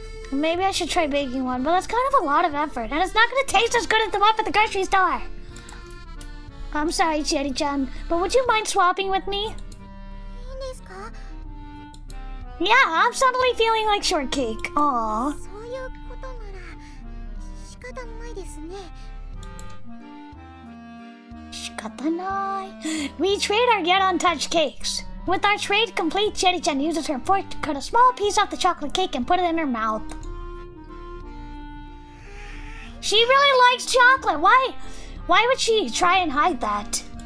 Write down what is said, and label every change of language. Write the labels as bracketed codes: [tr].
[en] Maybe I should try baking one, but that's kind of a lot of effort, and it's not going to taste as good as the one at the grocery store. I'm sorry, Cherry-chan, but would you mind swapping with me? [ja] いいんですか? [en] Yeah, I'm suddenly feeling like shortcake. Aww. [ja] そういうことなら仕方ないですね。 Shikatanai. [en] We trade our yet untouched cakes. With our trade complete, Cherry-chan uses her fork to cut a small piece off the chocolate cake and put it in her mouth. She really likes chocolate. Why would she try and hide that?